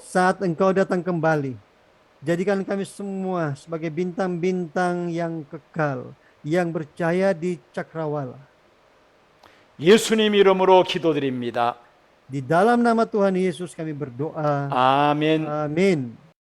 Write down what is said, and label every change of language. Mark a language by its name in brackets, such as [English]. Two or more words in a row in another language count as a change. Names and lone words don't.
[Indonesian] Saat Engkau datang kembali, jadikan kami semua sebagai bintang-bintang yang kekal, yang bercahaya di cakrawala. [Korean] 예수님 이름으로 기도드립니다. [Indonesian] Di dalam nama Tuhan Yesus kami berdoa. [Korean] 아멘. [Indonesian] Amin.